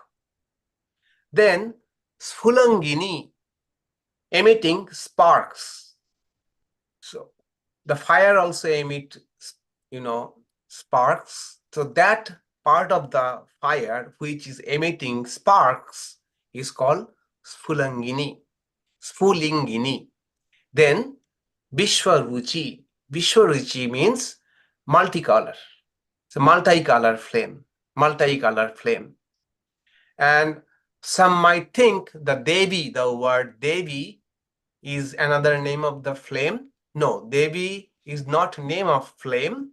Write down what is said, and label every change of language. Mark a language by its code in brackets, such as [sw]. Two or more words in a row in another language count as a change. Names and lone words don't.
[en] Then sphuliṅginī, emitting sparks. So the fire also emit, sparks. So that part of the fire which is emitting sparks is called sphuliṅginī. Sphuliṅginī. Then viśvarucī. Viśvarucī means multicolor. It's a multicolor flame. Multicolor flame. And some might think the devī, the word devī, is another name of the flame. No, devī is not name of flame.